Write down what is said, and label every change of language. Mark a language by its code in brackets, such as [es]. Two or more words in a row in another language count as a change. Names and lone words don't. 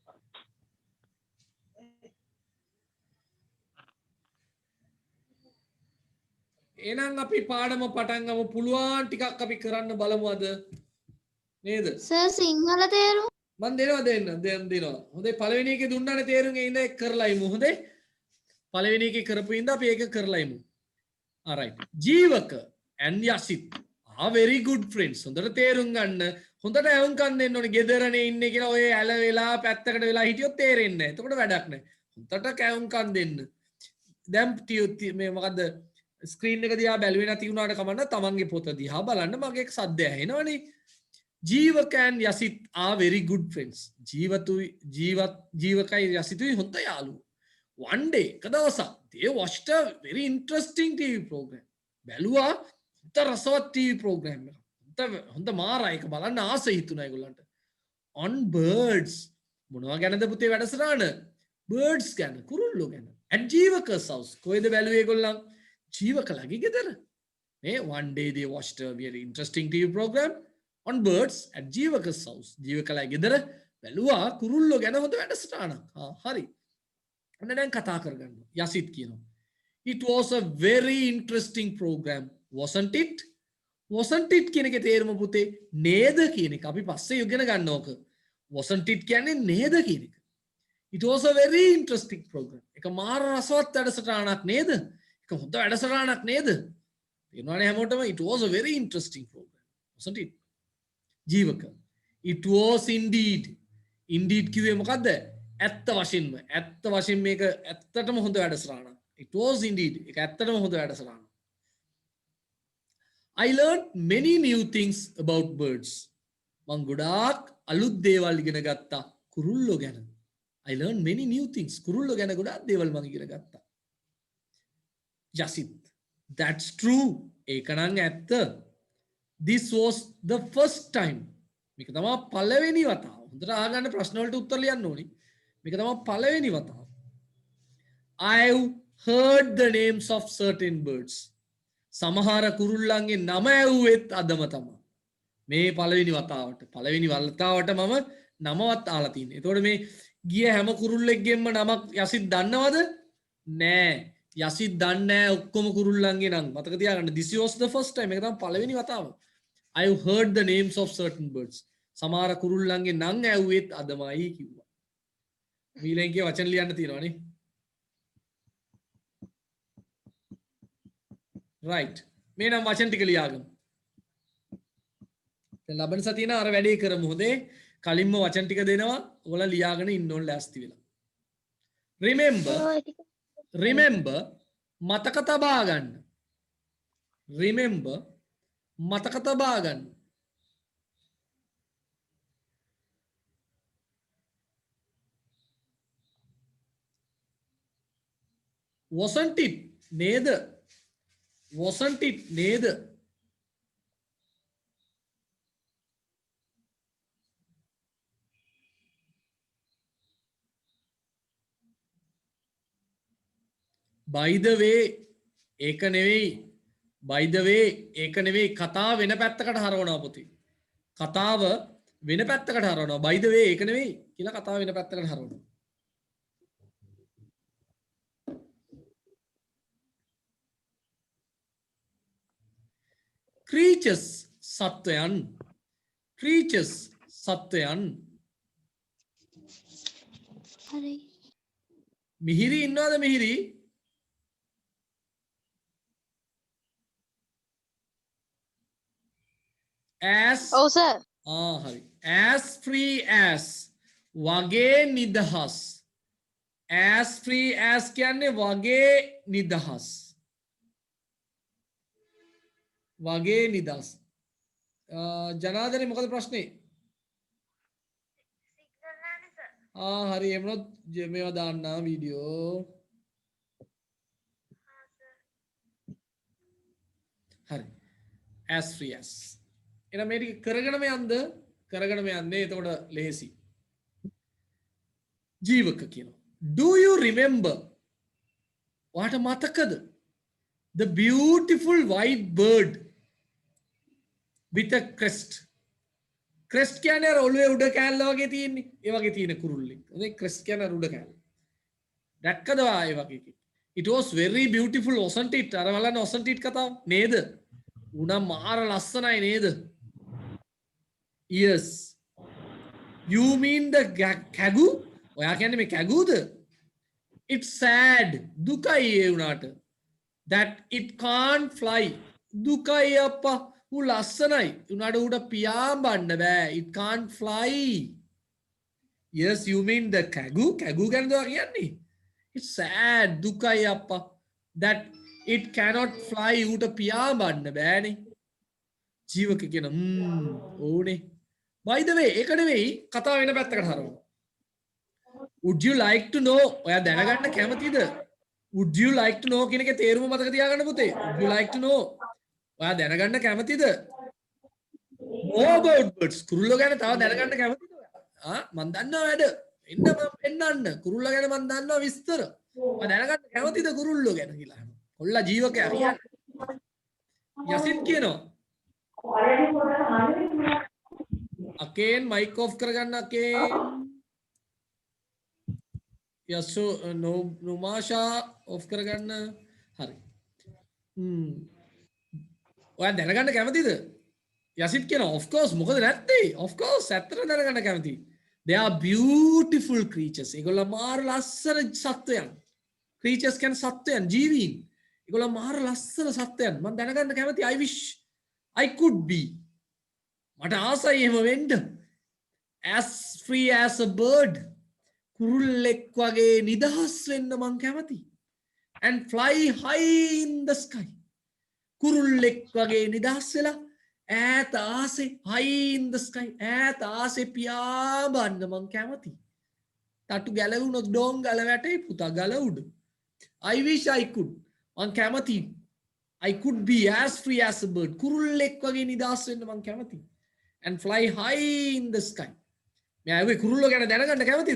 [si] එහෙනම් අපි පාඩම පටන් ගමු. පුළුවන් ටිකක් අපි කරන්න බලමු අද. නේද? සර් සිංහල තේරුම මම දෙනවා. හොඳේ පළවෙනි එකේ දුන්නානේ තේරුම් ඒ ඉඳලා කරලා ඉමු. හොඳේ? පළවෙනි එකේ කරපු ඉඳලා අපි ඒක කරලා ඉමු. [en] alright. ජීවක and යසිත් are very good friends. [si] හොඳට තේරුම් ගන්න. හොඳට ඇහුම්කන් දෙන්න ඕනේ. ගෙදරනේ ඉන්නේ කියලා ඔය ඇල වෙලා පැත්තකට වෙලා හිටියොත් තේරෙන්නේ නැහැ. එතකොට වැඩක් නැහැ. හොඳට කැවුම්කන් දෙන්න. දැන් මේ මොකද්ද ස්ක්‍රීන් එක දිහා බැලුවේ නැති වුණාට කමන්න තමන්ගේ පොත දිහා බලන්න මගේ සද්ද ඇහෙනවනේ. [en] ජීවක and යසිත් are very good friends. [si] ජීවකයි යසිතුයි හොඳ යාළුවෝ. One day එක දවසක් [en] they watched a very interesting TV program. [si] බැලුවා හොඳ රසවත් TV program එකක්. හොඳ මාරයි ඒක බලන්න ආස හිතුණා ඒගොල්ලන්ට. [en] On birds [si] මොනවා ගැනද පුතේ වැඩසටහන? birds ගැන කුරුල්ලෝ ගැන. [en] at ජීවක's house [si] කොහෙද බැලුවේ ඒගොල්ලන්? ජීවකලගේ ගෙදර. මේ one day they watched a very interesting TV program on birds at ජීවක's house. ජීවකලගේ ගෙදර බැලුවා කුරුල්ලෝ ගැන හොඳ වැඩසටහනක්. හරි. අන්න දැන් කතා කරගන්න. යසිත් කියනවා. [en] It was a very interesting program, wasn't it? Wasn't it [si] කියන එකේ තේරුම පුතේ නේද කියන එක අපි පස්සේ ඉගෙන ගන්න ඕක. [en] wasn't it [si] කියන්නේ නේද කියන එක. [en] It was a very interesting program. [si] එක මාර රසවත් වැඩසටහනක් නේද? එක හොඳ වැඩසටහනක් නේද? තේරුණානේ හැමෝටම [en] it was a very interesting program. Wasn't it? ජීවක. It was indeed. [si] Indeed කිව්වේ මොකද්ද? ඇත්ත වශයෙන්ම. ඇත්ත වශයෙන් මේක ඇත්තටම හොඳ වැඩසටහනක්. [en] It was indeed. [si] ඒක ඇත්තටම හොඳ වැඩසටහනක්. [en] I learned many new things about birds. [si] මං ගොඩාක් අලුත් දේවල් ඉගෙන ගත්තා කුරුල්ලෝ ගැන. [en] I learned many new things. [si] කුරුල්ලෝ ගැන ගොඩාක් දේවල් මං ඉගෙන ගත්තා. [en] Yasit. That's true. [si] ඒක නම් ඇත්ත. [en] This was the first time. [si] මේක තමයි පළවෙනි වතාව. හොඳට අහගන්න ප්‍රශ්න වලට උත්තර ලියන්න ඕනි. මේක තමයි පළවෙනි වතාව. [en] I've heard the names of certain birds. [si] සමහර කුරුල්ලන්ගේ නම ඇහුවෙත් අදම තමයි. මේ පළවෙනි වතාවට මම නමවත් අහලා තියෙන්නේ. එතකොට මේ ගිය හැම කුරුල්ලෙක්ගෙම නමක් යසිත් දන්නවද? නෑ. යසිත් දන්නේ නෑ ඔක්කොම කුරුල්ලන්ගේ නම්. මතක තියාගන්න. [en] This was the first time. [si] මේක තමයි පළවෙනි වතාව. [en] I've heard the names of certain birds. [si] සමහර කුරුල්ලන්ගේ නම් ඇහුවෙත් අදමයි කිව්වා. ඊළඟේ වචන ලියන්න තියෙනවනේ. right. මේ නම් වචන ටික ලියාගමු. දැන් ලබන සතියේ නා අර වැඩේ කරමු හොඳේ. කලින්ම වචන ටික දෙනවා. ඔයාලා ලියාගෙන ඉන්න ඕන ලෑස්ති වෙලා. remember මතක තබා ගන්න. remember මතක තබා ගන්න. [en] wasn't it නේද? wasn't it නේද? by the way [si] ඒක නෙවෙයි. [en] by the way [si] ඒක නෙවෙයි. කතාව වෙන පැත්තකට හරවනවා පුතේ. කතාව වෙන පැත්තකට හරවනවා. [en] by the way [si] ඒක නෙවෙයි කියලා කතාව වෙන පැත්තකට හරවනවා. creatures සත්වයන්. creatures සත්වයන්. හරි. මිහිරි ඉන්නවද මිහිරි? as ඔව් සර්. හරි. [en] as free as [si] වගේ නිදහස්. [en] as free as [si] කියන්නේ වගේ නිදහස්. වගේ නිදහස්. ජනාදරේ මොකද ප්‍රශ්නේ? හරි එමුණොත් මේවා දාන්න වීඩියෝ. හරි. [en] as free as [si] එහෙනම් මේ ටික කරගෙනම යන්න එතකොට ලේසි. ජීවක කියනවා. [en] Do you remember? [si] ඔයාට මතකද? [en] The beautiful white bird with a crest. [si] crest කියන්නේ අර ඔළුවේ උඩ කෑල්ල වගේ තියෙන්නේ. ඒ වගේ තියෙන කුරුල්ලෙක්. හොඳයි crest කියන්නේ අර උඩ කෑල්ල. දැක්කද ඔයා ඒ වගේ එකක්? [en] It was very beautiful wasn't it? [si] අර බලන්න [en] wasn't it [si] කතාව නේද? උනා මාර ලස්සනයි නේද? [en] Yes. You mean the කැගු? [si] ඔයා කියන්නේ මේ කැගුද? [en] It's sad. [si] දුකයි ඒ උනාට. [en] That it can't fly. [si] දුකයි අප්පා. ඌ ලස්සනයි. උනාට ඌට පියාඹන්න බෑ. [en] It can't fly. Yes, you mean the කැගු? [si] කැගු ගැනද ඔයා කියන්නේ? [en] It's sad. [si] දුකයි අප්පා. [en] That it cannot fly. [si] ඌට පියාඹන්න බෑනේ. ජීවක කියන ඕනේ. [en] By the way, [si] ඒක නෙවෙයි කතාව වෙන පැත්තකට හරවනවා. [en] Would you like to know? [si] ඔයා දැනගන්න කැමතිද? [en] Would you like to know [si] කියන එකේ තේරුම මතක තියාගන්න පුතේ. [en] Would you like to know? [si] ඔයා දැනගන්න කැමතිද? [en] More about birds. [si] කුරුල්ලෝ ගැන තව දැනගන්න කැමතිද ඔයා? මන් දන්නවා වැඩ. එන්න මම පෙන්නන්න. කුරුල්ලා ගැන මන් දන්නවා විස්තර. ඔයා දැනගන්න කැමතිද කුරුල්ලෝ ගැන කියලා. කොල්ලා ජීවකයා කියන්නේ. යසිත් කියනවා. අකේන් මයික් ඔෆ් කරගන්න අකේන්. යසෝ නුමාෂා ඔෆ් කරගන්න. හරි. ඔයා දැනගන්න කැමතිද? යසිත් කියනවා [en] of course [si] මොකද නැත්තේ? [en] of course [si] ඇත්තට දැනගන්න කැමතියි. [en] they are beautiful creatures [si] ඒගොල්ලෝ මාර ලස්සන සත්වයන් creatures කියන්නේ සත්වයන් ජීවීන් ඒගොල්ලෝ මාර ලස්සන සත්වයන් මම දැනගන්න කැමති [en] I wish I could be [si] මට ආසයි එහෙම වෙන්න [en] as free as a bird [si] කුරුල්ලෙක් වගේ නිදහස් වෙන්න මං කැමති [en] and fly high in the sky [si] කුරුල්ලෙක් වගේ නිදහස් වෙලා ඈත ආසේ [en] high in the sky [si] ඈත ආසේ පියාඹන්න මං කැමති තටු ගැලවුණොත් ඩෝන් ගල වැටේ පුතා ගල උඩ [en] I wish I could [si] මං කැමති [en] I could be as free as a bird [si] කුරුල්ලෙක් වගේ නිදහස් වෙන්න මං කැමති [en] and fly high in the sky [si] मैं कुरुल्लो ගැන දැනගන්න කැමතිද?